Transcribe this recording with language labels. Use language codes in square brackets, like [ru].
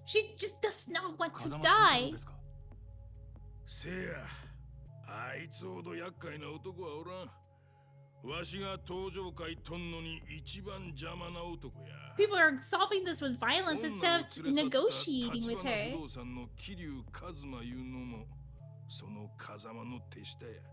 [en] She just does not want to die. [ja] せや、あいつほど厄介な男はおらん。わしが登場界とんのに一番邪魔な男や。 [en] People are solving this with violence instead of negotiating with her. [ja] 不動産の桐生一馬いうのもその風間の手下や。